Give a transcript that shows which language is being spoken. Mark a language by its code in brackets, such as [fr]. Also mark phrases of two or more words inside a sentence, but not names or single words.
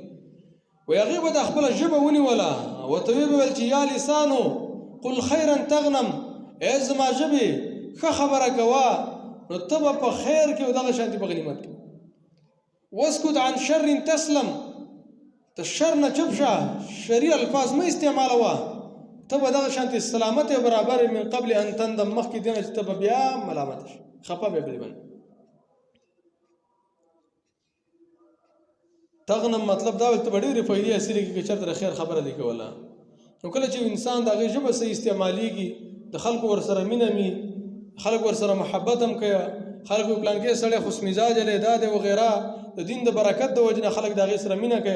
[ps] وایي هغې به د خپله ژبه ونیوله، ورته ویې ویل چې [ar] یا لسانو قل خیرا تغنم، [ps] ای زما ژبې ښه خبره کوه نو ته به په خیر کې او دغه شانتې په غنیمت کې. [ar] واسکت عن شر تسلم، [ps] ته شر نه چپ شه، شریر الفاظ مه استعمالوه، ته به دغه شانتې سلامت برابر [ar] من قبل ان تندم، [ps] مخکې دې نه چې ته به بیا ملامت شې، خفه به بلې باندې. تغنم مطلب دا وي ته به ډېرې فایدې حاصلې کړي که چېرته د خیر خبره دې کوله. نو کله چې انسان د هغې ژبه صحیح استعمالېږي، د خلکو ورسره مینه وي، خلک ورسره محبت هم کوي، خلک وایي پلانکې سړی خوش مزاجه دی، دا دی وغیره، د دین د برکت د وجې نه خلک د هغې سره مینه کوي.